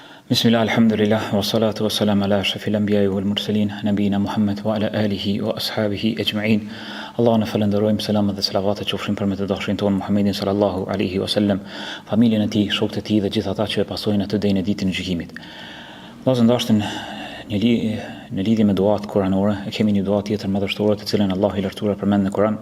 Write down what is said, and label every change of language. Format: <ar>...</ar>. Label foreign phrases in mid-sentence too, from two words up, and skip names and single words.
<ar>بسم الله الحمد لله والصلاة والسلام على أشرف الأنبياء والمرسلين نبينا محمد وعلى آله وأصحابه أجمعين.</ar> <sq>Allahun e falenderojmë, selamet dhe selavatet qofshin për me të dashrin tonë Muhammedin</sq> <ar>صلى الله عليه وسلم,</ar> <sq>familjen e tij, shokët e tij dhe gjithë ata që e pasojnë atë deri në ditën e gjykimit. Vllazë ndashën në lidhje me duat kuranore, e kemi një dua tjetër madhështore të cilën Allahu i lartësuar përmend në Kur'an.</sq>